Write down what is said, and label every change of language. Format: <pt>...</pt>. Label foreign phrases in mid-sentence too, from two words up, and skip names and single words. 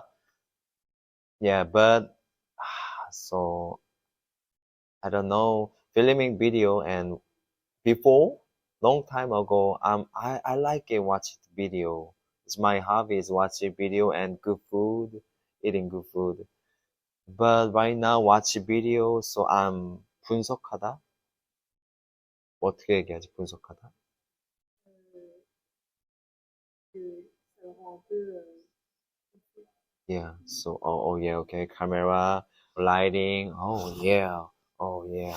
<en>Yeah, but so I don't know. Filming video and before, long time ago, I like it watching video. It's my hobby is watching video and good food, eating good food. But right now watch video, so I'm 분석하다.</en> <ko>어떻게 얘기하지? 분석하다.</ko> <fr>ça rend un peu,</fr> <en>Yeah. So oh yeah, okay. Camera, lighting. Oh yeah. Oh yeah.</en>